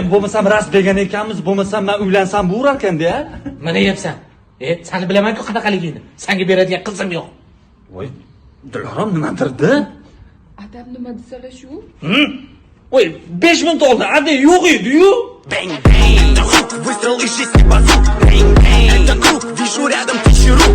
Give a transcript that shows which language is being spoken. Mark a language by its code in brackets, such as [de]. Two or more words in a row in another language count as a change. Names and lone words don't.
[uz] Bo'lmasam rast bergan ekanmiz, bo'lmasam men uylansam bo'lar ekan-da. Mana deyapsan. Seni bilaman-ku qanaqaligingni. Senga beradigan qizim yo'q. Voy, Dilorom nima dirdi? Adam nima desalar shu? Voy, 5 minut oldin Ada yo'q edi-yu. [ru] Бэнг-бэнг, выстрел из 6 базук. Бэнг-бэнг, это круг, вижу рядом тысячи рук.